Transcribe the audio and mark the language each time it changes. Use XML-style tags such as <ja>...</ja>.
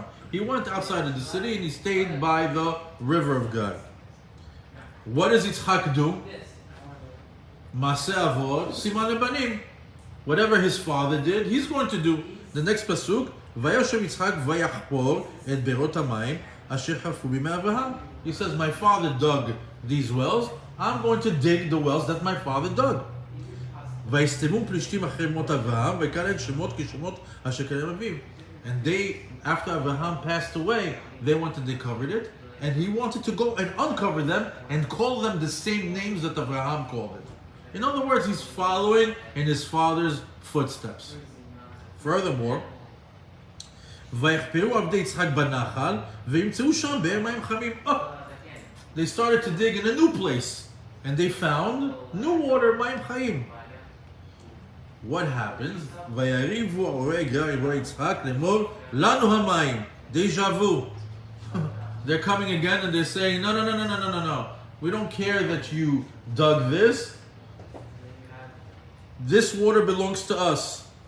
<en>He went outside of the city and he stayed by the river of God. What does Yitzchak do?</en> <he>Maseh avod siman lebanim.</he> <en>Whatever his father did, he's going to do. The next pasuk,</en> <he>וישב יצחק ויחפור את בארות המים אשר חפרו בימי אברהם.</he> <en>He says, my father dug these wells, I'm going to dig the wells that my father dug.</en> <he>ויסתמו פלישתים אחרי מות אברהם ויקרא להם שמות כשמות אשר קרא אביו.</he> <en>And they, after Abraham passed away, they wanted, they covered it, and he wanted to go and uncover them and call them the same names that Abraham called it. In other words, he's following in his father's footsteps. Furthermore,</en> <he>ויחפרו עבדי יצחק בנחל וימצאו שם באר מים חמים.</he> <en>They started to dig in a new place and they found new water,</en> <he>מים חיים.</he> <en>What happens?</en> <he>ויריבו הורי גר הורי יצחק לאמור לנו המים.</he> <en>Deja vu. They're coming again and they're saying, no. We don't care that you dug this. This water belongs to us.</en>